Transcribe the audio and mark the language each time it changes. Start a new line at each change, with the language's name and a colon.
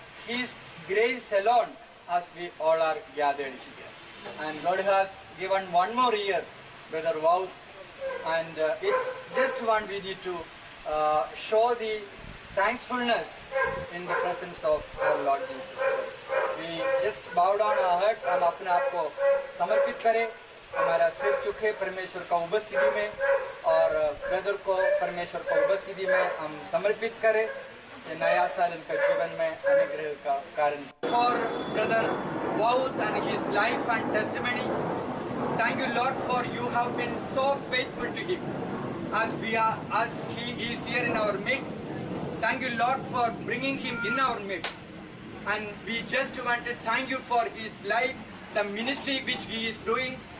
English: His grace alone as we all are gathered here, and God has given one more year, Brother Vouts, and it's just one we need to show the thankfulness in the presence of our Lord Jesus. We just bow down our hearts.
Hindi: हम अपने आप को समर्पित करें, हमारा सिर झुके परमेश्वर का उपस्थिति में और ब्रदर को परमेश्वर का उपस्थिति में हम समर्पित करें ये नया साल इनके जीवन में अनुग्रह का कारण.
English: For brother Vouts and his life and testimony, thank you Lord, for you have been so faithful to him as he is here in our midst. Thank you Lord for bringing him in our midst. And we just want to thank you for his life, the ministry which he is doing.